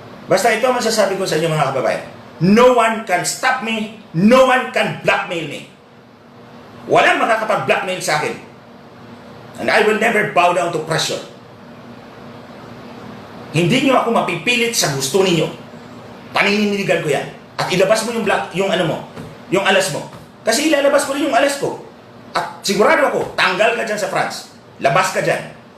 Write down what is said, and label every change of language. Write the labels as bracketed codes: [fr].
[tl] Basta ito ang masasabi ko sa inyo mga kababayan. [en] No one can stop me. No one can blackmail me. [tl] Walang makakapag-blackmail sa akin. [en] And I will never bow down to pressure. [tl] Hindi nyo ako mapipilit sa gusto ninyo. Panininigan ko yan. At ilabas mo yung alas mo. Kasi ilalabas ko rin yung alas ko. At sigurado ako, tanggal ka dyan sa France. Labas ka dyan.